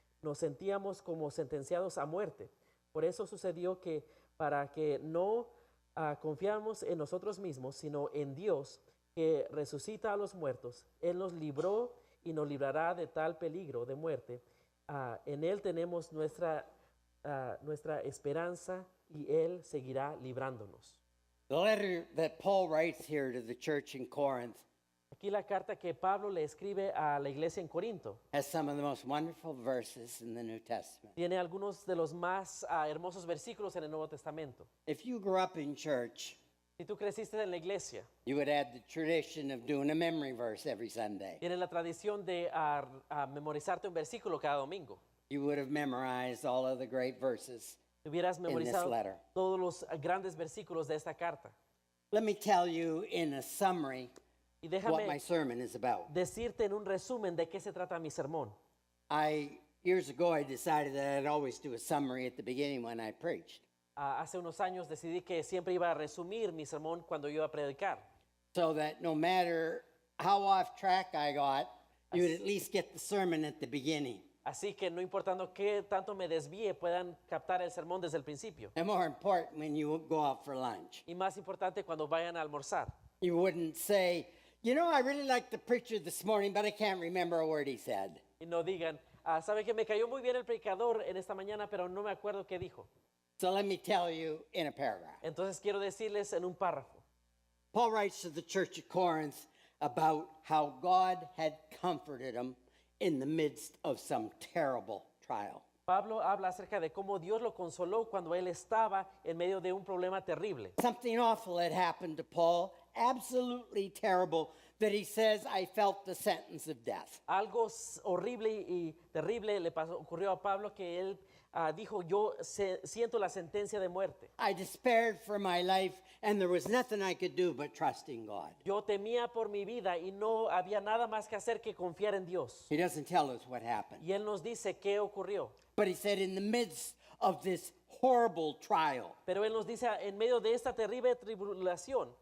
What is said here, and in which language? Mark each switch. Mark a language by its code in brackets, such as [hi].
[es] Nos sentíamos como sentenciados a muerte. Por eso sucedió que para que no confiáramos en nosotros mismos, sino en Dios, que resucita a los muertos, Él nos libró y nos librará de tal peligro de muerte. En Él tenemos nuestra esperanza y Él seguirá librándonos. [en] The letter that Paul writes here to the church in Corinth [es] Aquí la carta que Pablo le escribe a la iglesia en Corinto [en] has some of the most wonderful verses in the New Testament. [es] tiene algunos de los más hermosos versículos en el Nuevo Testamento. [en] If you grew up in church, [es] Si tú creciste en la iglesia, [en] you would have the tradition of doing a memory verse every Sunday. [es] tienes la tradición de memorizarte un versículo cada domingo. [en] You would have memorized all of the great verses. [es] Hubieras memorizado [en] letter. [es] todos los grandes versículos de esta carta. [en] Let me tell you in a summary [es] Y [en] what my [es] déjame [en] sermon is about. [es] decirte en un resumen de qué se trata mi sermón. [en] Years ago, I decided that I'd always do a summary at the beginning when I preached, [es] Hace unos años decidí que siempre iba a resumir mi sermón cuando yo iba a predicar, [en] so that no matter how off track I got, you would at least get the sermon at the beginning. [es] así que no importando qué tanto me desvíe, puedan captar el sermón desde el principio. [en] And more important, when you go out for lunch, [es] Y más importante, cuando vayan a almorzar. [en] you wouldn't say, you know, I really liked the preacher this morning, but I can't remember a word he said. [es] Y no digan, sabe que me cayó muy bien el predicador en esta mañana, pero no me acuerdo qué dijo. [en] So let me tell you in a paragraph. [es] Entonces quiero decirles en un párrafo. [en] Paul writes to the church of Corinth about how God had comforted him in the midst of some terrible trial. [es] Pablo habla acerca de cómo Dios lo consoló cuando él estaba en medio de un problema terrible. [en] Something awful had happened to Paul, absolutely terrible, that he says, I felt the sentence of death. [es] Algo horrible y terrible ocurrió a Pablo, que él dijo, yo siento la sentencia de muerte. [en] I despaired for my life, and there was nothing I could do but trust in God. [es] Yo temía por mi vida y no había nada más que hacer que confiar en Dios. [en] He doesn't tell us what happened. [es] Y él nos dice qué ocurrió. [en] But he said, in the midst of this horrible trial, [es] Pero él nos dice, en medio de esta terrible tribulación,